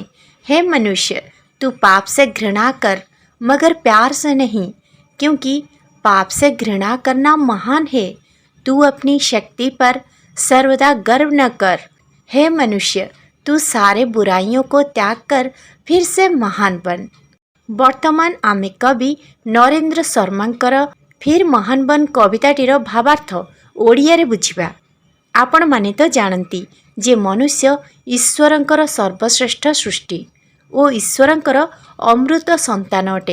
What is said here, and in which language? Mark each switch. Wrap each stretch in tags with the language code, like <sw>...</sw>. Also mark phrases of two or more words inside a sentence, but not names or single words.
<hi>हे मनुष्य, तू पाप से घृणा कर, मगर प्यार से नहीं, क्योंकि पाप से घृणा करना महान है। तू अपनी शक्ति पर सर्वदा गर्व न कर। हे मनुष्य, तू सारे बुराइयों को त्याग कर फिर से महान बन।</hi> <or>ବର୍ତ୍ତମାନ ଆମେ କବି ନରେନ୍ଦ୍ର ଶର୍ମାଙ୍କର ଫିର୍ ମହାନ ବନ କବିତାଟିର ଭାବାର୍ଥ ଓଡ଼ିଆରେ ବୁଝିବା। ଆପଣମାନେ ତ ଜାଣନ୍ତି ଯେ ମନୁଷ୍ୟ ଈଶ୍ୱରଙ୍କର ସର୍ବଶ୍ରେଷ୍ଠ ସୃଷ୍ଟି ଓ ଈଶ୍ୱରଙ୍କର ଅମୃତ ସନ୍ତାନ ଅଟେ।</or>